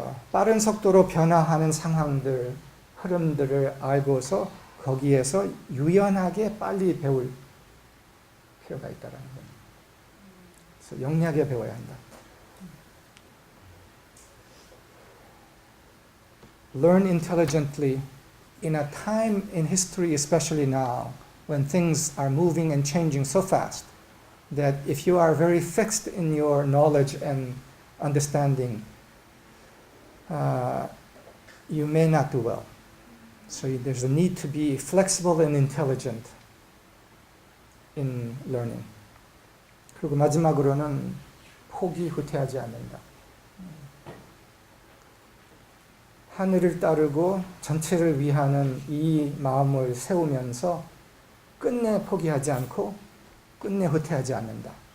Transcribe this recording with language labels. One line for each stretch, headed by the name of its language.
Korean: 빠른 속도로 변화하는 상황들, 흐름들을 알고서 거기에서 유연하게 빨리 배울 필요가 있다는 거예요. 그래서 영리하게 배워야 한다.
English: Learn intelligently in a time in history, especially now, when things are moving and changing so fast, that if you are very fixed in your knowledge and understanding, you may not do well. So there's a need to be flexible and intelligent in learning.
Korean: 그리고 마지막으로는 포기, 후퇴하지 않는다. 하늘을 따르고 전체를 위하는 이 마음을 세우면서 끝내 포기하지 않고 끝내 후퇴하지 않는다.